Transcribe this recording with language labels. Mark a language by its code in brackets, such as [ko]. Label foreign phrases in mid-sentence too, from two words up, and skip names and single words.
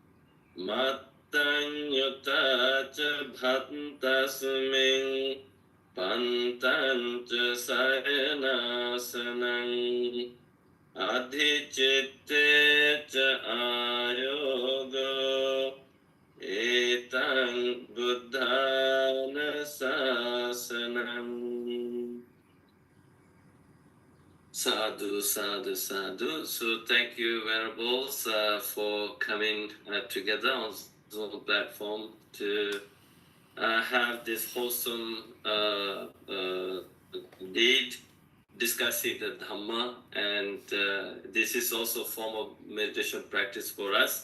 [pi] mattanyuta ca bhattasming pantan ca sayanasanang adhicitte ca ayogo etang buddhana sasanang. Sadhu, sadhu, sadhu. [en] So thank you, Venerables, for coming together on Zoom platform to have this wholesome deed discussing the Dhamma. And this is also a form of meditation practice for us.